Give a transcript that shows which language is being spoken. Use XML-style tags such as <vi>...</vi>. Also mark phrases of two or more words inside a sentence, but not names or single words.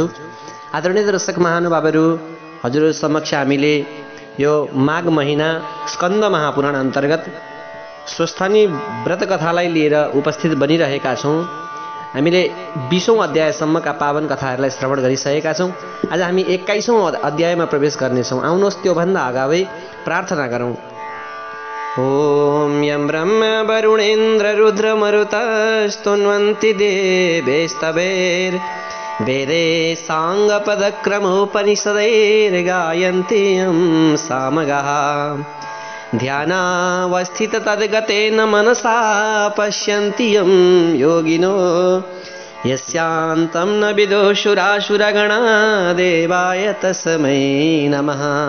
<ne>आदरणीय दर्शक महानुभावहरू, हजुरहरू समक्ष हामीले यो माघ महिना स्कन्द महापुराण अन्तर्गत स्वस्थानी व्रत कथालाई लिएर उपस्थित बनिरहेका छौँ। हामीले 20औं अध्यायसम्मका पावन कथाहरूलाई श्रवण गरिसकेका छौँ। आज हामी 21औं अध्यायमा प्रवेश गर्नेछौँ। आउनुहोस् त्योभन्दा अगावै प्रार्थना गरौँ।</ne> <sa>ओम यं ब्रह्म वरुणेन्द्र रुद्र मरुतस्तुन्वन्ति देवेस्तवेर वेदे साङ्गपदक्रमोपनिषदैर्गायन्ति यं सामगाः ध्यानावस्थित तद्गतेन मनसा पश्यन्ति यं योगिनो यस्यान्तं न विदुषुरासुरगणा देवाय तस्मै नमः।</sa>